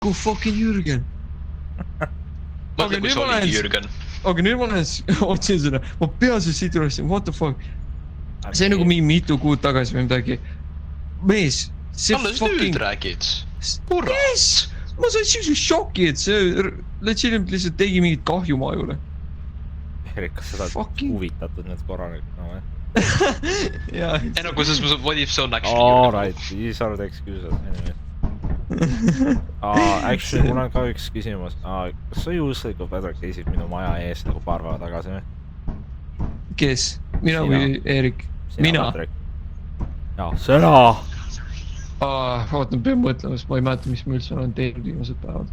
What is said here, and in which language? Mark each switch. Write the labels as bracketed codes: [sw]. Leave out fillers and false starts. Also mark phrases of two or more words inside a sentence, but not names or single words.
[en] Go fucking Jürgen. [et] Mõtle, kui see oli Jürgen. Aga nüüd ma otsin seda, ma pean see siit üles, [en] what the fuck. [et] See nagu mitu kuud tagasi või midagi. Mees, see alles fucking... nüüd räägid. Mees, ma sain siukse šoki, et see lihtsalt tegi mingit kahju majule. Erik, kas sa oled huvitatud nüüd korralikult no või? Ei no, kui sa [en] what if [et] see on actually [en] Alright, these are the excuses anyway. [et] Actually, mul on ka üks küsimus. Kas sa juhuslikult Pedro käisid minu maja ees nagu paar päeva tagasi või? Kes? Mina või Erik? Mina? Jaa, sõna! Oota, ma pean mõtlema, sest ma ei mäleta, mis ma üldse olen teinud viimased päevad.